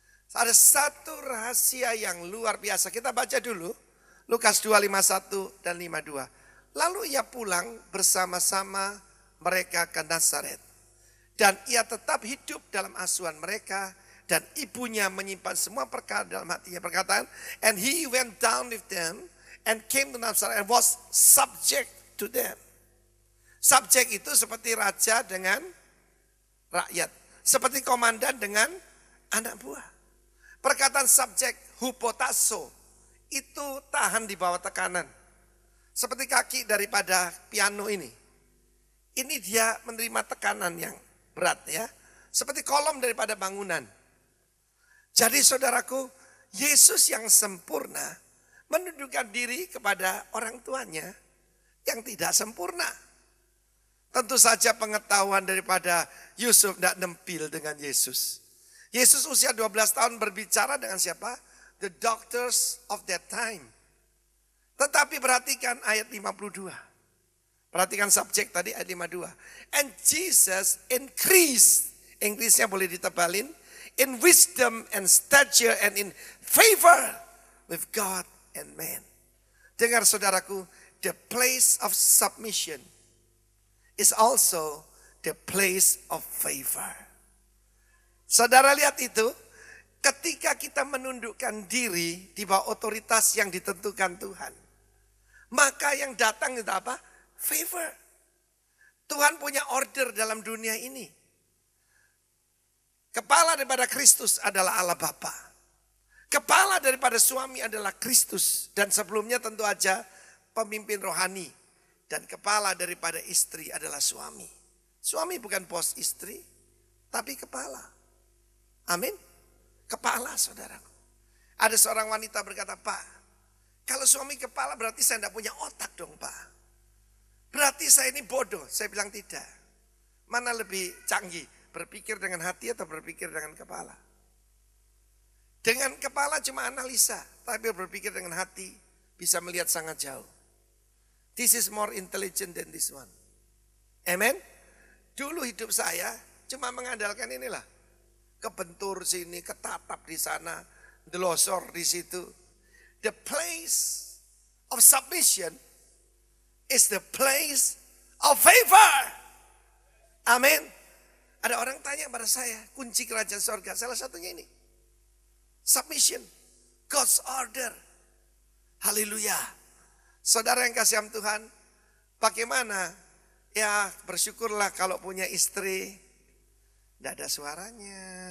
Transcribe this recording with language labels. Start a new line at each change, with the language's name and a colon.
Indonesian: Ada satu rahasia yang luar biasa. Kita baca dulu, Lukas 2, 51 dan 52. Lalu ia pulang bersama-sama mereka ke Nazaret. Dan ia tetap hidup dalam asuhan mereka. Dan ibunya menyimpan semua perkara dalam hatinya. Perkataan,
English: and he went down with them and came to Nazareth and was subject to them.
Indonesian: Subjek itu seperti raja dengan rakyat. Seperti komandan dengan anak buah. Perkataan subjek, hupotasso, itu tahan di bawah tekanan. Seperti kaki daripada piano ini. Ini dia menerima tekanan yang berat ya. Seperti kolom daripada bangunan. Jadi saudaraku, Yesus yang sempurna menundukkan diri kepada orang tuanya yang tidak sempurna. Tentu saja pengetahuan daripada Yusuf tidak nempil dengan Yesus. Yesus usia 12 tahun berbicara dengan siapa?
English: The doctors of that time.
Indonesian: Tetapi perhatikan ayat 52. Perhatikan subjek tadi ayat 52.
English: And Jesus increased.
Indonesian: Inggrisnya boleh ditebalin.
English: In wisdom and stature and in favor with God and man.
Indonesian: Dengar saudaraku,
English: the place of submission is also the place of favor.
Indonesian: Saudara lihat itu, ketika kita menundukkan diri di bawah otoritas yang ditentukan Tuhan, maka yang datang itu apa? Favor. Tuhan punya order dalam dunia ini. Kepala daripada Kristus adalah Allah Bapa. Kepala daripada suami adalah Kristus. Dan sebelumnya tentu aja pemimpin rohani. Dan kepala daripada istri adalah suami. Suami bukan bos istri, tapi kepala. Amin. Kepala saudaraku. Ada seorang wanita berkata, Pak, kalau suami kepala berarti saya tidak punya otak dong Pak. Berarti saya ini bodoh. Saya bilang tidak. Mana lebih canggih? Berpikir dengan hati atau berpikir dengan kepala? Dengan kepala cuma analisa. Tapi berpikir dengan hati bisa melihat sangat jauh.
English: This is more intelligent than this one. Amen.
Indonesian: Dulu hidup saya cuma mengandalkan inilah. Kebentur sini, ketatap di sana, delosor di situ.
English: The place of submission is the place of favor.
Indonesian: Amin. Ada orang tanya pada saya, kunci kerajaan sorga, salah satunya ini.
English: Submission, God's order. Haleluya.
Indonesian: Saudara yang kasih Tuhan, bagaimana? Ya bersyukurlah kalau punya istri, tidak ada suaranya.